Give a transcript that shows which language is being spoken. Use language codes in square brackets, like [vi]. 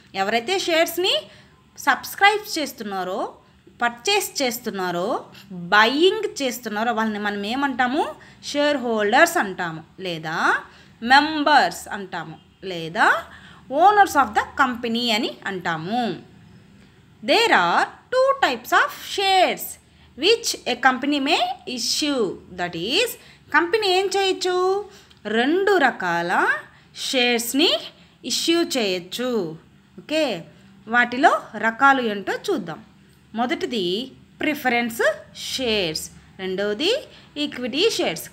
[te] ఎవరైతే షేర్స్ని సబ్స్క్రైబ్ చేస్తున్నారో, పర్చేస్ చేస్తున్నారో, బయింగ్ చేస్తున్నారో వాళ్ళని మనం ఏమంటాము? షేర్ హోల్డర్స్ అంటాము, లేదా మెంబర్స్ అంటాము, లేదా [en] owners of the company [te] అని అంటాము. [en] There are 2 types of shares which a company may issue. That is, [te] company ఏం చేయొచ్చు? 2 రకాల షేర్స్ని ఇష్యూ చేయొచ్చు. ఓకే, వాటిలో రకాలు ఏంటో చూద్దాం. మొదటిది ప్రిఫరెన్స్ షేర్స్, రెండవది ఈక్విటీ షేర్స్.